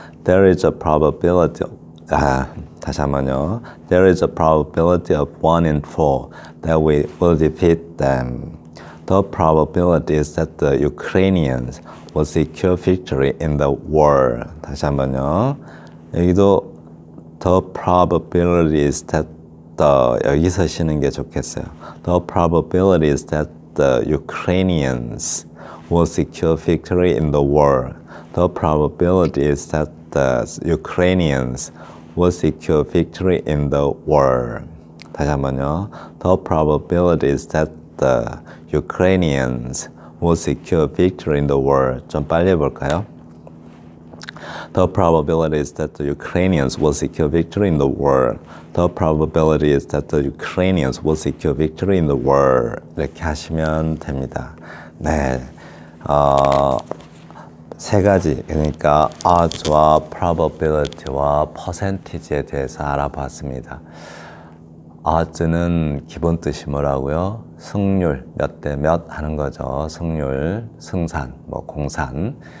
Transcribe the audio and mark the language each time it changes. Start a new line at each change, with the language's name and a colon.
English: There is a probability
Korean: 다시 한번요.
English: There is a probability of 1 in 4 that we will defeat them. The probability is that the Ukrainians will secure victory in the war.
Korean: 다시 한번요. 여기도
English: the probability is that
Korean: 여기서 쉬는 게 좋겠어요.
English: The probability is that the Ukrainians will secure victory in the war. The probability is that the Ukrainians will secure victory in the war.
Korean: 다시 한번요.
English: The probability is that the Ukrainians will secure victory in the war.
Korean: 좀 빨리 해볼까요?
English: The probability is that the Ukrainians will secure victory in the war. The probability is that the Ukrainians will secure victory in the war.
Korean: 이렇게 하시면 됩니다. 네, 세 가지, 그러니까 odds와 probability와 percentage에 대해서 알아봤습니다. odds는 기본 뜻이 뭐라고요? 승률, 몇 대 몇 하는 거죠. 승률, 승산, 뭐 공산.